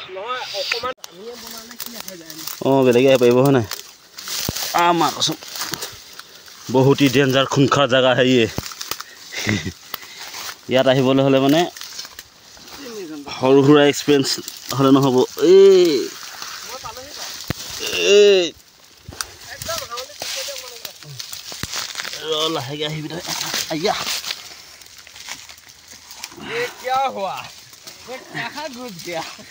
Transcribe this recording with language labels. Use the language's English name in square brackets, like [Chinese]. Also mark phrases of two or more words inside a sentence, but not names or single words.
[Assamese] অঁ বেলেগে আহিব পাৰিব হয় নাই আমাৰ কচোন বহুতেই ডেঞ্জাৰ খুনখাৰ জেগা হেৰিয়ে ইয়াত আহিবলৈ হ'লে মানে সৰু সুৰা এক্সপিৰিয়েঞ্চ হ'লে নহ'ব লাহেকৈ আহিবি তই আইয়া [Hindi] क्या हुआ कहाँ घुस गया